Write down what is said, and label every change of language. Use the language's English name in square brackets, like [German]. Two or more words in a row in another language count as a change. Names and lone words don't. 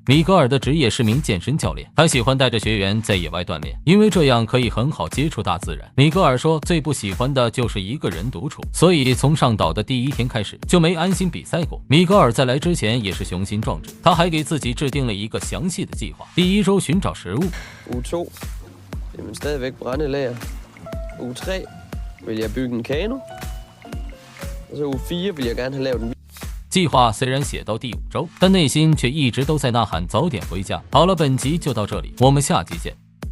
[Chinese] 米格尔的职业是名健身教练，他喜欢带着学员在野外锻炼，因为这样可以很好接触大自然。米格尔说最不喜欢的就是一个人独处，所以从上岛的第1天开始就没安心比赛过。米格尔在来之前也是雄心壮志，他还给自己制定了一个详细的计划。第1周寻找食物。 [Danish] Uge 2, jamen stadigvæk brændelager. Uge 3 vil jeg bygge en kano. Og så uge 4 vil jeg gerne have lavet en [Chinese] 计划虽然写到第5周，但内心却一直都在呐喊早点回家。好了，本集就到这里，我们下集见。